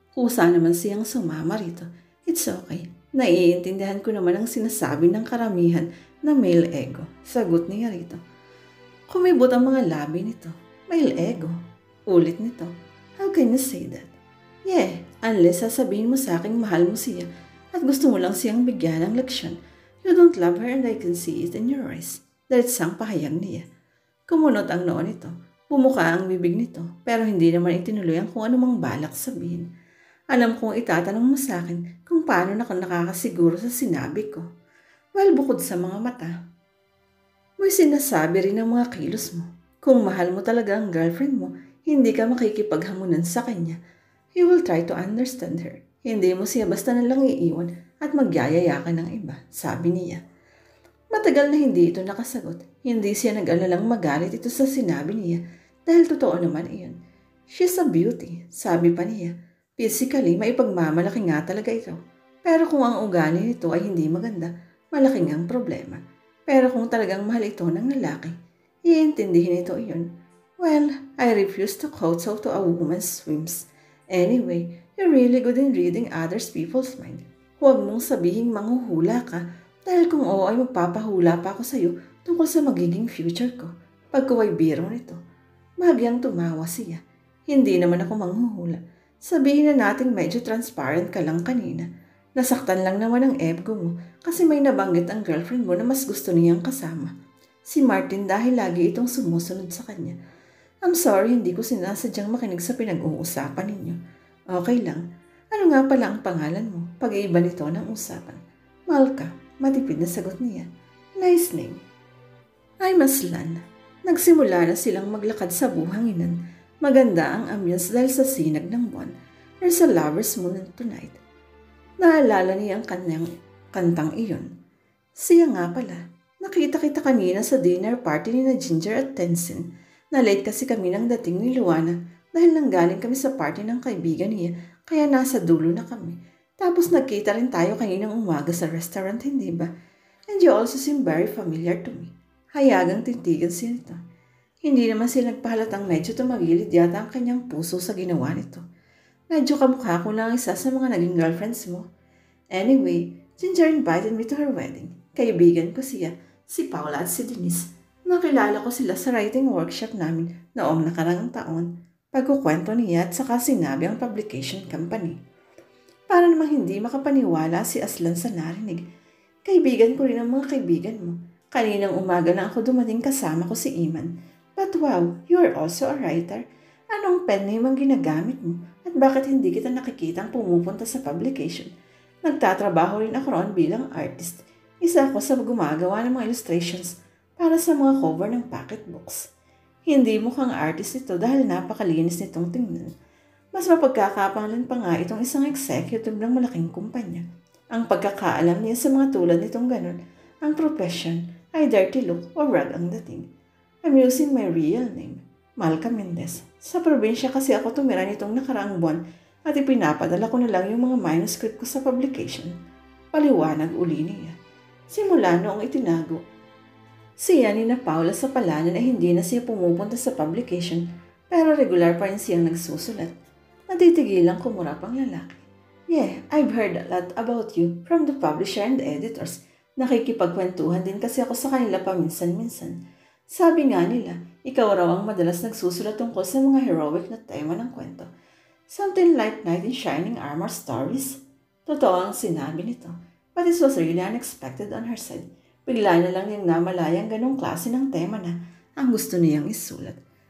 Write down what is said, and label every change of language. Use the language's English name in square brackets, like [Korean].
[Filipino] Kusa naman siyang sumama rito. [English] It's okay. [Filipino] Naiintindihan ko naman ang sinasabi ng karamihan na male ego. Sagot niya rito. Kumibot ang mga labi nito. Male ego. Ulit nito. [English] How can you say that? [Filipino] Yeah, unless sasabihin mo sa aking mahal mo siya at gusto mo lang siyang bigyan ng leksyon. [English] You don't love her and I can see it in your eyes. [Filipino] Diretsang pahayag niya. Kumunot ang noon nito. Bumuka ang bibig nito, pero hindi naman itinuloy ang kung anumang balak sabihin. Alam kong itatanong mo sa akin kung paano na nakakasiguro sa sinabi ko. Well, bukod sa mga mata, may sinasabi rin ng mga kilos mo. Kung mahal mo talaga ang girlfriend mo, hindi ka makikipaghamunan sa kanya. [English] You will try to understand her. [Filipino] Hindi mo siya basta nalang iiwan at magyayaya ka ng iba, sabi niya. Matagal na hindi ito nakasagot. Hindi siya nag-alalang magalit ito sa sinabi niya dahil totoo naman iyon. [English] She's a beauty, [Filipino] sabi pa niya. Physically, maipagmamalaki nga talaga ito. Pero kung ang ugali nito ay hindi maganda, malaking ang problema. Pero kung talagang mahal ito ng lalaki, iintindihin ito iyon. [English] Well, I refuse to kowtow to a woman's whims. Anyway, you're really good in reading others people's mind. [Filipino] Huwag mong sabihing manghuhula ka dahil kung oo ay magpapahula pa ako sa iyo tungkol sa magiging future ko. Pagkuway biro nito. Bahagyang tumawa siya. Hindi naman ako manghuhula. Sabihin na nating medyo transparent ka lang kanina. Nasaktan lang naman ang ego mo kasi may nabanggit ang girlfriend mo na mas gusto niyang kasama. Si Martin dahil lagi itong sumusunod sa kanya. [English] I'm sorry, [Filipino] hindi ko sinasadyang makinig sa pinag-uusapan ninyo. Okay lang. Ano nga pala ang pangalan mo? Pag-iiba nito ng usapan. Malka, matipid na sagot niya. [English] Nice name. I'm Aslan. [Filipino] Nagsimula na silang maglakad sa buhanginan. Maganda ang ambience dahil sa sinag ng buwan. [English] There's a lover's moon tonight. [Filipino] Naalala niya ang kanyang kantang iyon. Siya nga pala. Nakita kita kanina sa dinner party ni na Ginger at Tenzin. Na-late kasi kami ng dating ni Luana dahil nanggaling kami sa party ng kaibigan niya kaya nasa dulo na kami. Tapos nagkita rin tayo kaninang umaga sa restaurant, hindi ba? [English] And you also seem very familiar to me. [Filipino] Hayagang tintigan siya nito. Hindi naman siya nagpahalatang medyo tumagilid yata ang kanyang puso sa ginawa nito. Medyo kamukha ko lang isa sa mga naging girlfriends mo. [English] Anyway, Ginger invited me to her wedding. [Filipino] Kaibigan ko siya, si Paula at si Denise. Nakilala ko sila sa writing workshop namin noong nakarang taon. Pagkukwento niya at saka sinabi ang publication company. Para namang hindi makapaniwala si Aslan sa narinig. Kaibigan ko rin ang mga kaibigan mo. Kaninang umaga na ako dumating kasama ko si Iman. [English] But wow, you are also a writer. [Filipino] Anong pen name ang ginagamit mo? At bakit hindi kita nakikitang pumupunta sa publication? Nagtatrabaho rin ako roon bilang artist. Isa ako sa gumagawa ng mga illustrations para sa mga cover ng pocketbooks. Hindi mukhang artist ito dahil napakalinis nitong tingnan. Mas mapagkakapangalan pa nga itong isang executive ng malaking kumpanya. Ang pagkakaalam niya sa mga tulad nitong ganun, ang profession ay dirty look o rag ang dating. [English] I'm using my real name, [Filipino] Malka Mendez. Sa probinsya kasi ako tumira nitong nakaraang buwan at ipinapadala ko na lang yung mga manuscript ko sa publication. Paliwanag uli niya. Simula noong itinago. Siya ni na Paula sa palanan ay hindi na siya pumupunta sa publication pero regular pa rin siyang nagsusulat. Natitigilang kumurap ang lalaki. [English] Yeah, I've heard a lot about you from the publisher and the editors. [Filipino] Nakikipagkwentuhan din kasi ako sa kanila paminsan-minsan. Sabi nga nila, ikaw raw ang madalas nagsusulat tungkol sa mga heroic na tema ng kwento. [English] Something like Knight in Shining Armor stories. [Filipino] Totoo ang sinabi nito, [English] but this was really unexpected on her side. [Filipino] Bigla na lang niyang namalayang ganong klase ng tema na ang gusto niyang isulat.